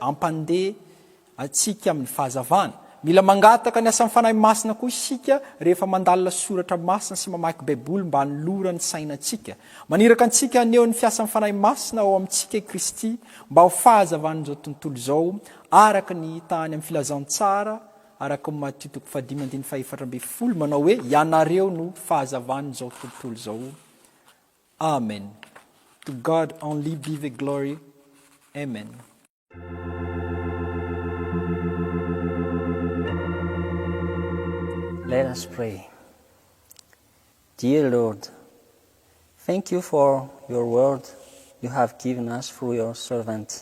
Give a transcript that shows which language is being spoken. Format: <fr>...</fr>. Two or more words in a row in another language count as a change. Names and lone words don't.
<mg>ampandeha atsika amin'ny fahazavana mila mangataka ny asa amin'ny fanahy masina koa isika rehefa mandalina soratra masina sy mamaky baiboly mba hanolora ny sainantsika maniraka antsika aneo ny fiasa amin'ny fanahy masina ao amintsika Kristy mba ho fahazavan'izao tontolo izao araka ny tany amin'ny filazantsara araka ny Matthieu 5:14 manao hoe ianareo no fahazavan'izao tontolo izao amen.</mg> <en>To God only be the glory. Amen. Let us pray. Dear Lord, thank you for your word you have given us through your servant.</en>